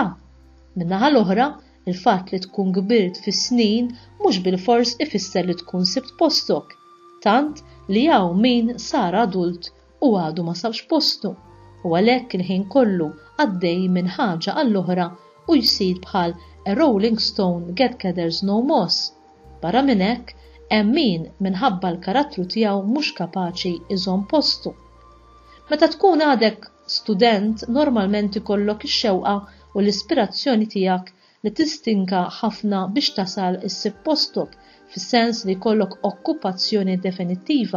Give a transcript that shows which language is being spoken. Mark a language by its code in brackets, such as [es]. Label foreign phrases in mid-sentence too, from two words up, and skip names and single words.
[mt] Min-naħa l-oħra, il-fatt li tkun kbirt fis-snin mhux bil-fors ifisser li tkun sibt postok. tant li hawn min sar adult u għadu ma sabx postu, u għalhekk il-ħin kollu għaddej minn ħaġa għall-oħra u jsir bħal [en] a rolling stone gathers no moss. [mt] Barra minn hekk hemm min minħabba l-karattru tiegħu mhux kapaċi iżomm postu. Meta tkun għadek student normalment ikollok ix-xewqa u l-ispirazzjoni tiegħek li tistinka ħafna biex tasal issib postok, fis-sens li jkollok okkupazzjoni definittiva.